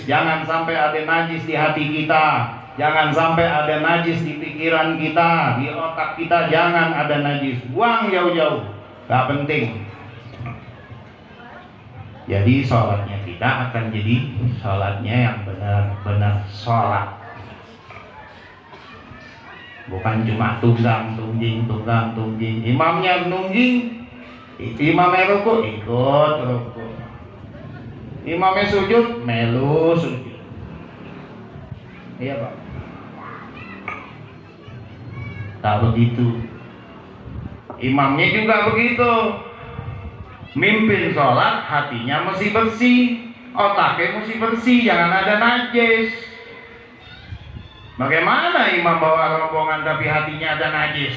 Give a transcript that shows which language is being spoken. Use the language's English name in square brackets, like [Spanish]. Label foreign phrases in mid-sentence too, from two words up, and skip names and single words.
[Indonesian] Jangan sampai ada najis di hati kita, jangan sampai ada najis di pikiran kita, di otak kita, jangan ada najis. Buang jauh-jauh, gak penting. Jadi sholatnya kita akan jadi sholatnya yang benar-benar sholat, bukan cuma tunggang tungging. Imamnya nungging, imamnya ruku ikut ruku, imamnya sujud melu sujud. Iya Pak, tak begitu. Imamnya juga begitu. Mimpin sholat hatinya mesti bersih, otaknya mesti bersih, jangan ada najis. Bagaimana imam bawa rombongan tapi hatinya ada najis?